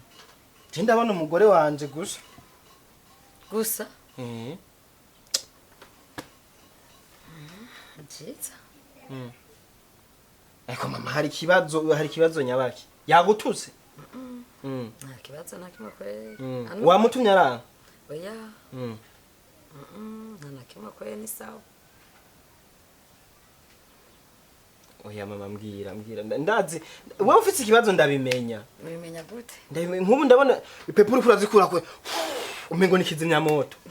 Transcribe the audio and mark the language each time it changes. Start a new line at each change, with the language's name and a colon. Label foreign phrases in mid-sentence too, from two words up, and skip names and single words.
Rundi: Je ndabona umugore wanje gusa. Gusa? Nziza. Ariko mama hari ikibazo nyabaki. yagututse nta kibazo na kimwe kweli wamutumye aranga oya nta na kimwe
Swahili: kweli ni sawa
Rundi: oya mama mbwira ndazi wowe ufite ikibazo ndabimenya ubimenya gute nk'ubu ndabona ipepuro kurazikura kwe umengo nikizimya moto